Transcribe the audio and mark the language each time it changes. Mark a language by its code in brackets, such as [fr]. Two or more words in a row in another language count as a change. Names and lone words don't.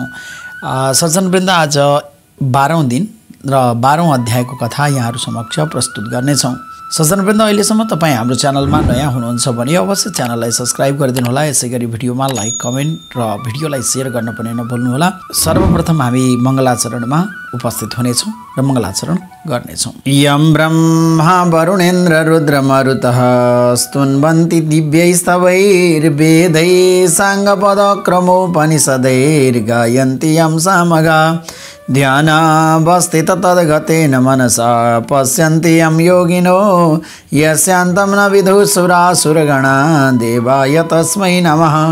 [ne] सज्जनवृन्द, आज 12औं दिन र 12औं अध्यायको कथा यहाँहरू समक्ष प्रस्तुत गर्नेछौँ। सज्जनवृन्द, अहिलेसम्म तपाईँ हाम्रो च्यानलमा नयाँ हुनुहुन्छ भने अवश्य च्यानललाई सब्सक्राइब गरिदिनुहोला। यसै गरी भिडियोमा लाइक, कमेन्ट र भिडियोलाई सेयर गर्न पनि नभुल्नुहोला। सर्वप्रथम हामी मङ्गलाचरणमा उपस्थित हुनेछौँ र मङ्गलाचरण गर्नेछौँ। [sa] यं ब्रह्मा वरुणेन्द्र रुद्रमरुतः स्तुन्वन्ति दिव्यैस्तवैर्वेदैः साङ्गपदक्रमोपनिषदैर्गायन्ति यं सामगा ध्यानावस्थित तद्गतेन मनसा पश्यन्ति यं योगिनो यस्यान्तं न विदुषुरासुरगणा देवाय तस्मै नमः।